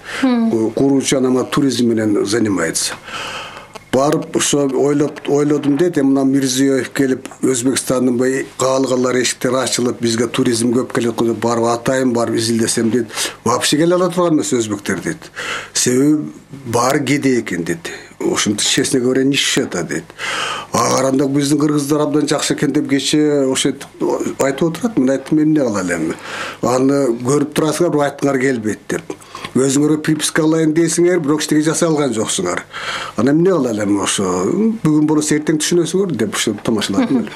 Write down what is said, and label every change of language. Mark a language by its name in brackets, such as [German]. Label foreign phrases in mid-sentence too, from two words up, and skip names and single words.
[Kyrgyz] Куруучу анан туризм менен занимается. Барып ошо ойлодум дейт, мына Мирзиёев келип Өзбекстандын бай каалгалар эшиктер ачылып, бизге туризм көп келет деп барып атайын, барып изилдесем дейт. Вообще келе ала турган эмес өзбектер дейт. Себеби баары кедей экен дейт. Ошентип [Russian] честно говоря, [Kyrgyz] нищета дейт. Каранда биздин кыргыздар абдан жакшы экен деп кече ошо айтып отурат. Мен айттым, эмне кыла элем? Аны көрүп турасыңар, бирок айткыңар келбейт деп. Өзүңөр приписка алайын дейсиңер, бирок эчтеке жасай алган жоксуңар. Анан эмне кыла элем ошо? Бүгүн болсо эртең түшүнөсүңөр деп ошо тамашаладым эле.